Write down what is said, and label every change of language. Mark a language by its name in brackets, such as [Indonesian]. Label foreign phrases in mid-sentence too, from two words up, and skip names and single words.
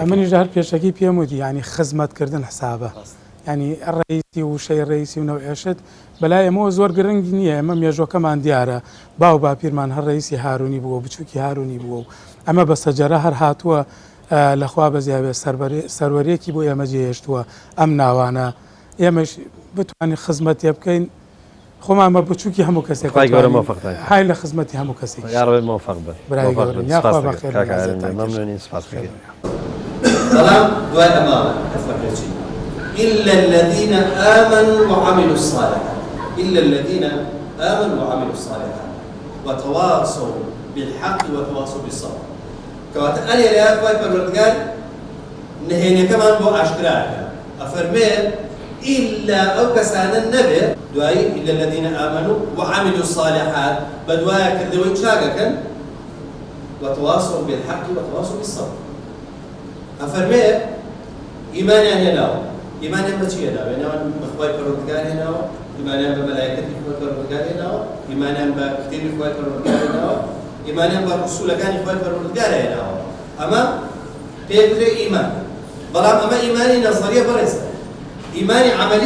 [Central Kurdish] ئەمەنیش هەر پێشەکی پێم وتی ینی خزمەتکردن حسابە ینی ڕئیسی و شەی ڕئیسی و نەوێشت بەلای ئەمەوە زۆر گرنگ نییە ئەمە مێژۆکەمان دیارە باو باپیرمان هەر ڕئیسی هارونی بووە بچووکی هارونی بووە و ئەمە بە سەجەرە هەر هاتووە لەخوا بەزیاوێ سەروەرێکی بۆ ئێمە جێهێشتووە ئەم ناوانە ئێمەش بتوانین خزمەتێ بکەین خۆمان بە بچووکی هەموو کەسێک های لە خزمەتی هەموو کەسێک برای گەورە یاخوا بەخێر مەمنونین سپاس بەڵام دوای ئەماوە [Arabic] إلا الذين آمنوا وعملوا الصالحات إلا الذين آمنوا وعملوا الصالحات وتواصوا بالحق وتواصوا بالصبر [Central Kurdish] كواتە ئەلێ لە یاد خۆی پەروەردگار نهێنیەکەمان بۆ ئاشکراکە ئەفەرمێ ئیلا ئەو کەسانە نەبێ دوایی [Arabic] إلا الذين آمنوا وعملوا الصالحات [Central Kurdish] بە دوایە کردەوەی چاکەکەن [Arabic] وتواصوا بالحق وتواصوا بالصبر [Central Kurdish] ئەفەرمێ ئیمانیان هێناوە ئیمانیان بەچی هێناوە هێناوە بەخوای پەروەردگار هێناوە ئیمانیان بە مەلایکەتی خۆی پەروەردگار هێناوە ئیمانیان بە کتێبی خۆی پەروەردگار هێناوە ئیمانیان بە ڕسوولەکانی خۆی پەروەردگار هێناوە ئەمە پێدرێ ئیمان بەڵام ئەمە ئیمانی نەزەریە بەڕێزە ئیمانی عەمەلی